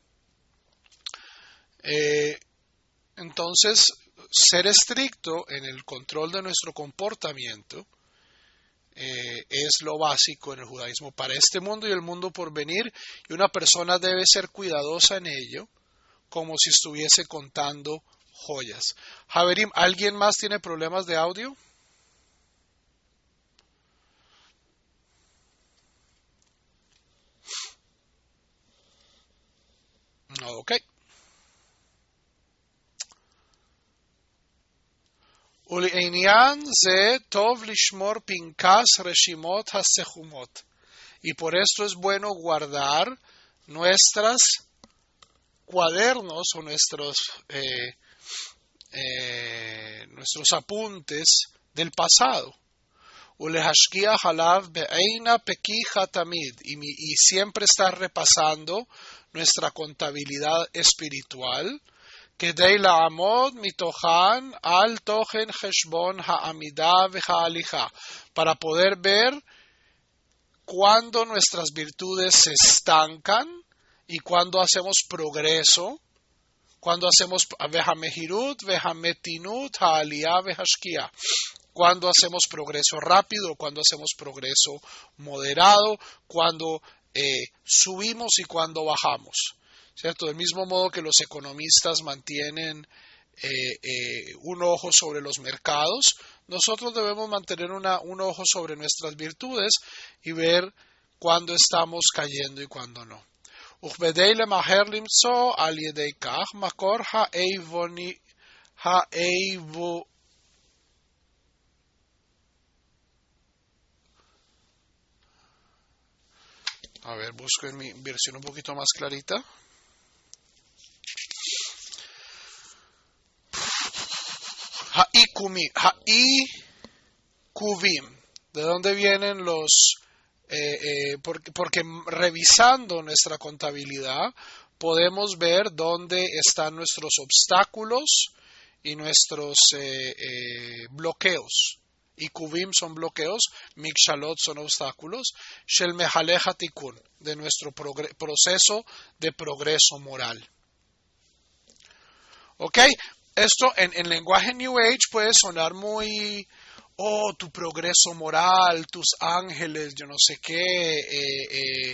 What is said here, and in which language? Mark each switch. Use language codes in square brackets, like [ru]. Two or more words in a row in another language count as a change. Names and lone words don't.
[es] Entonces, ser estricto en el control de nuestro comportamiento es lo básico en el judaísmo para este mundo y el mundo por venir, y una persona debe ser cuidadosa en ello, como si estuviese contando joyas. Javerim, ¿alguien más tiene problemas de audio? Ok. [he] ולעניין זה טוב לשמור פנקס רשימות הסכומות. [es] Y por esto es bueno guardar nuestros cuadernos o nuestros apuntes del pasado. [he] ולהשגיח עליו בעינה פקיחה תמיד. [es] Y siempre estar repasando nuestra contabilidad espiritual. [he] כדי לעמוד מתוכן על תוכן חשבון העמידה וההליכה, [es] para poder ver cuando nuestras virtudes se estancan y cuando hacemos progreso, cuando hacemos [he] והמהירות, והמתינות, העלייה, והשקיעה, [es] cuando hacemos progreso rápido, cuando hacemos progreso moderado, cuando subimos y cuando bajamos. ¿Cierto? Del mismo modo que los economistas mantienen un ojo sobre los mercados, nosotros debemos mantener un ojo sobre nuestras virtudes y ver cuándo estamos cayendo y cuándo no. [he] וכדי למהר למצוא על ידי כך מקור [es] A ver, busco en mi versión un poquito más clarita. [he] Ha'ikuvim. [es] ¿De dónde vienen los? Porque revisando nuestra contabilidad podemos ver dónde están nuestros obstáculos y nuestros bloqueos. Ikuvim son bloqueos, mikshalot son obstáculos, [he] של מהלך התיקון, [es] de nuestro proceso de progreso moral. ¿Ok? Esto en lenguaje [en] New Age [es] puede sonar muy, tu progreso moral, tus ángeles, yo no sé qué.